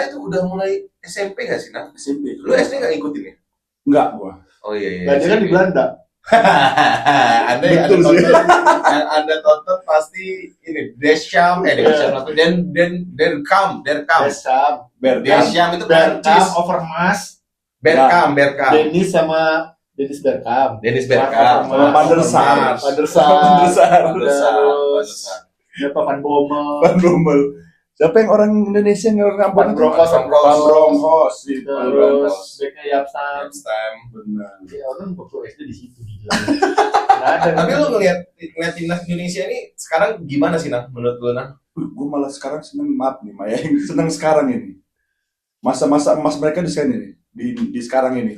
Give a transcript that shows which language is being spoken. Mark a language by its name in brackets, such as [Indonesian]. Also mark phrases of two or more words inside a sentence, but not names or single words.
[Indonesian] kita itu udah mulai SMP gak sih, Nang? SMP. Lu SD gak ngikutin ya? Enggak gua. Oh iya. Belajar kan di Belanda. Anda yang Betul sih. yang Anda tonton pasti ini Deschamps, apa? Bergkamp. Desham. Deschamps itu Bergkamp, Prancis. Overmars, Bergkamp. Dennis sama Dennis Bergkamp. Dennis Bergkamp. Sama Van der Sar. Van der Sar. Terus siapa Van Bommel. Van Bommel. Siapa yang orang Indonesia yang Van ngambon itu? Bronckhorst. Van Bronckhorst. Terus Beckham Yapstam. Benar. Ya orang waktu SD di situ gila. Nggak ada. Tapi lu ngelihat timnas Indonesia ini sekarang gimana sih, Nang? Menurut lu, Nang? Gue malah sekarang seneng, maaf nih Maya, seneng sekarang ini. Masa-masa emas mereka di sekarang ini, di sekarang ini.